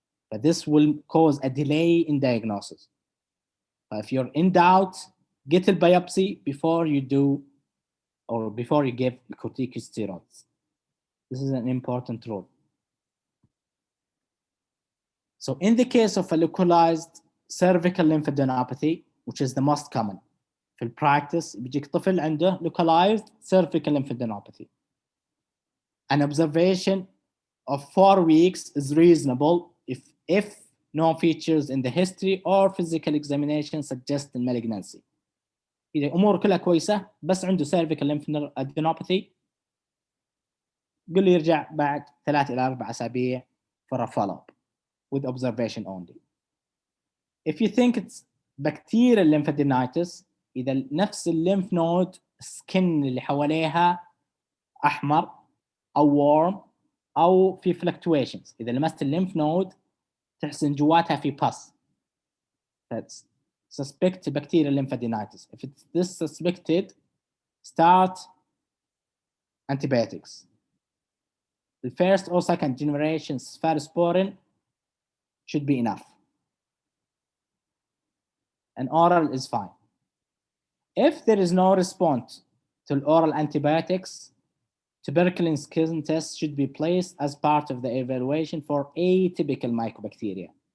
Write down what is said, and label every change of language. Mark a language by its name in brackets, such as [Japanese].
[English] But this will cause a delay in diagnosis. If you're in doubt, get a biopsy before you do or before you give corticosteroids. This is an important rule. So in the case of a localized cervical lymphadenopathy which is the most common. [Arabic] في البراكتس بيجيك طفل عنده [English] localized cervical lymphadenopathy. An observation of 4 weeks is reasonable if no features in the history or physical examination suggest malignancy. [Arabic] إذا أمور كلها كويسة بس عنده cervical lymphadenopathy قل لي يرجع بعد 3 إلى 4 أسابيع [English] for a follow-up with observation only. If you think it's bacterial lymphadenitis [Arabic] إذا نفس الليمف نود سكن اللي حواليها أحمر أو warm أو في fluctuations، إذا لمست الليمف نود تحسن جواتها في pus. [English] That's suspect bacterial lymphadenitis. If it's this suspected, start antibiotics. The first or second generation cephalosporin should be enough. And oral is fine. If there is no response to oral antibiotics, tuberculin skin test should be placed as part of the evaluation for atypical mycobacteria.